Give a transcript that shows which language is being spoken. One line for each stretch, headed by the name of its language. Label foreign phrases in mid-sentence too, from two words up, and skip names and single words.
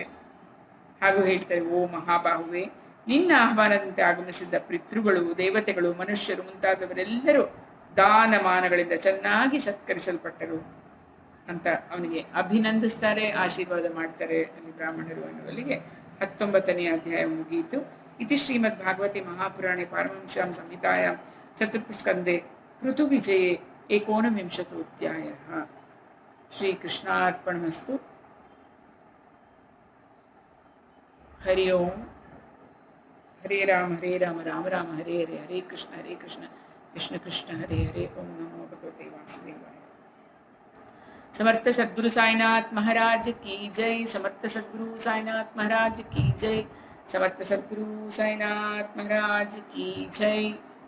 Kannada: ಹಾಗೂ ಹೇಳ್ತಾರೆ, ಓ ಮಹಾಬಾಹುವೆ, ನಿನ್ನ ಆಹ್ವಾನದಂತೆ ಆಗಮಿಸಿದ್ದ ಪಿತೃಗಳು, ದೇವತೆಗಳು, ಮನುಷ್ಯರು ಮುಂತಾದವರೆಲ್ಲರೂ ದಾನಮಾನಗಳಿಂದ ಚೆನ್ನಾಗಿ ಸತ್ಕರಿಸಲ್ಪಟ್ಟರು ಅಂತ ಅವನಿಗೆ ಅಭಿನಂದಿಸ್ತಾರೆ, ಆಶೀರ್ವಾದ ಮಾಡ್ತಾರೆ ಅಲ್ಲಿ ಬ್ರಾಹ್ಮಣರು ಅನ್ನುವಲ್ಲಿಗೆ 19ನೇ ಅಧ್ಯಾಯ ಮುಗಿಯಿತು.
Sanskrit: ಇತಿ ಶ್ರೀಮದ್ ಭಾಗವತಿ ಮಹಾಪುರಾಣೆ ಪಾರಮಹಂಸ್ಯಾಂ ಸಂಹಿತಾಯಾಂ ಚತುರ್ಥ ಸ್ಕಂದೆ ಪೃಥು ವಿಜಯೇ 19ೋಧ್ಯಾಯಃ. ಶ್ರೀಕೃಷ್ಣಾರ್ಪಣಮಸ್ತು. ಹರಿ ಓಂ. ಹರೇ ರಾಮ ರಾಮ ರಾಮ ಹರೇ ಹರೇ, ಹರೇ ಕೃಷ್ಣ ಕೃಷ್ಣ ಕೃಷ್ಣ ಹರೇ ಹರೇ. ಓಂ ನಮೋ ಭಗವತೆ ವಾಸುದೇವಾಯ.
Hindi: समर्थ सद्गुरु साईनाथ महाराज की जय. समर्थ सद्गुरु साईनाथ महाराज की जय. समर्थ सद्गुरु साईनाथ महाराज की जय.